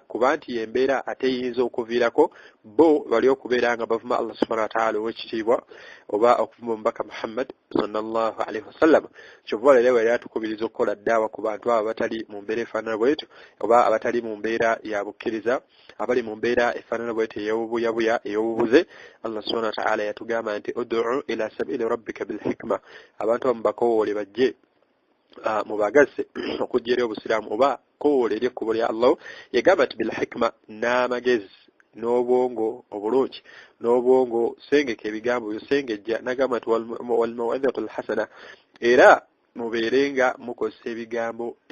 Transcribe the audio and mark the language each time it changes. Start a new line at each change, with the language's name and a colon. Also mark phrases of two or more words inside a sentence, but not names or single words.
Ganda: kuba nti yembeera ate yinza okuviirako bo bali okubeera nga bavuma Allah
Arabic: سبحانه وتعالى
Ganda: ow'ekitiibwa oba okuvuma omubaka Muhammad
Arabic: صلى الله عليه وسلم
Ganda: kyova leero yali atukubiriza okukola ddaawa ku bantu abo abatali mu mbeera efaanana bwetyo oba abatali mu mbeera ya bukkiriza abali mu mbeera efaanana bwetyo ey'obubuyabuya ey'obubuze Allah
Arabic: سبحانه وتعالى
Ganda: yatugamba nti
Arabic: ادع إلى سبيل ربك بالحكمة
Ganda: abantu bamubakowoole bajje mubagase okujja eri obusiraamu oba kowoole eri ekkubo lya Allah yagamba nti
Arabic: بالحكمة
Ganda: n'amagezi n'obwongo obulungi n'obwongo sengeka ebigambo byosengejja nagamba nti
Arabic: والموعظة الحسنة
Ganda: era mubeerenga mukozesa ebigambo